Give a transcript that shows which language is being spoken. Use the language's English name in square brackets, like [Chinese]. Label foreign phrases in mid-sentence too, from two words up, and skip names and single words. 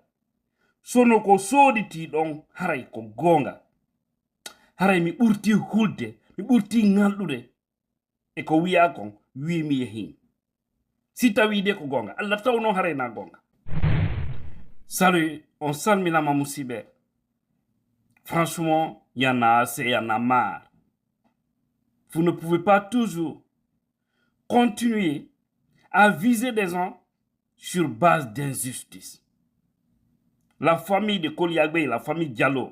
[Fula] Sonoko soditi don haray ko gonga. Haray mi burti hulde, mi burti ngaldude. E ko wiya kon wi mi yehin. Si tawi de ko gonga, Allah tawno haray na gonga. Salut, on salmina ma musibe. [French] Franchement, il y en a assez, il y en a marre. Vous ne pouvez pas toujours continuer à viser des gens sur base d'injustice. La famille de Koliagbe, la famille Diallo.